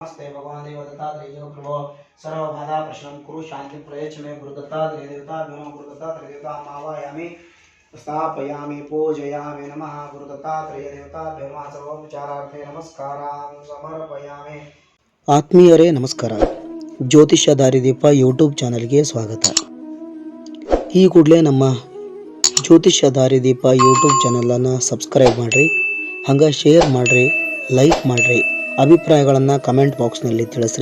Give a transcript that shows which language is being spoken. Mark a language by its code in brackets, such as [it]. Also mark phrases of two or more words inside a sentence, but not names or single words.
[sa] नमस्ते भगवान देव दत्तात्रेय देव प्रभो सर्वबाधा प्रश्नं कुरु शांति प्रयच्छ मे गुरु दत्तात्रेय देवता नमो गुरु दत्तात्रेय देवता आवाहयामि स्थापयामि पूजयामि नमः गुरु दत्तात्रेय देवता नमः सर्वोपचारार्थे नमस्कारान् समर्पयामि। [kn] ಆತ್ಮೀಯರೇ ನಮಸ್ಕಾರ. ಜ್ಯೋತಿಷ್ಯ ದಾರಿದೀಪ ಯೂಟ್ಯೂಬ್ ಚಾನಲ್ಗೆ ಸ್ವಾಗತ. ಈ ಕೂಡಲೇ ನಮ್ಮ ಜ್ಯೋತಿಷ್ಯ ದಾರಿದೀಪ ಯೂಟ್ಯೂಬ್ ಚಾನಲನ್ನು ಸಬ್ಸ್ಕ್ರೈಬ್ ಮಾಡಿರಿ, ಹಂಗೆ ಶೇರ್ ಮಾಡಿರಿ, ಲೈಕ್ ಮಾಡಿರಿ, ಅಭಿಪ್ರಾಯಗಳನ್ನು ಕಮೆಂಟ್ ಬಾಕ್ಸ್ನಲ್ಲಿ ತಿಳಿಸ್ರಿ.